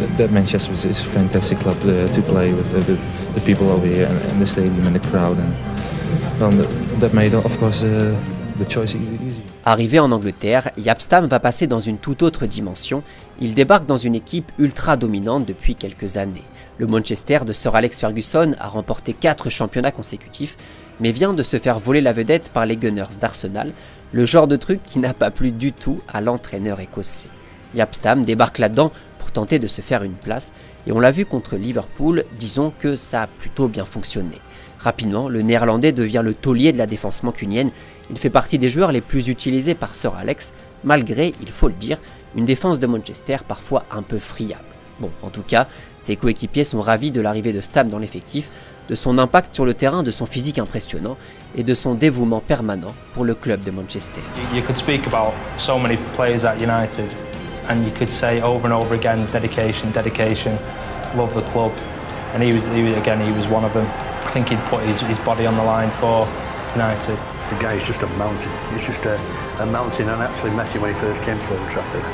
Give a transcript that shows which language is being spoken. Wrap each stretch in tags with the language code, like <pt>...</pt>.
<en>Manchester is a fantastic club to play with the people over here and the stadium and the crowd, and that made of course the choice easy.</en> <fr>Arrivé en Angleterre, Jaap Stam va passer dans une toute autre dimension. Il débarque dans une équipe ultra dominante depuis quelques années. Le Manchester de Sir Alex Ferguson a remporté 4 championnats consécutifs, mais vient de se faire voler la vedette par les Gunners d'Arsenal, le genre de truc qui n'a pas plu du tout à l'entraîneur écossais. Jaap Stam débarque là-dedans pour tenter de se faire une place, et on l'a vu contre Liverpool, disons que ça a plutôt bien fonctionné. Rapidement, le néerlandais devient le taulier de la défense mancunienne, il fait partie des joueurs les plus utilisés par Sir Alex, malgré, il faut le dire, une défense de Manchester parfois un peu friable. Bon, en tout cas, ses coéquipiers sont ravis de l'arrivée de Stam dans l'effectif, de son impact sur le terrain, de son physique impressionnant et de son dévouement permanent pour le club de Manchester.</fr> <en>You could speak about so many players at United and you could say over and over again dedication, dedication, love the club, and he was one of them. I think he'd put his body on the line for United. The guy is just a mountain. He's just a mountain, and actually met him when he first came to Old Trafford.</en>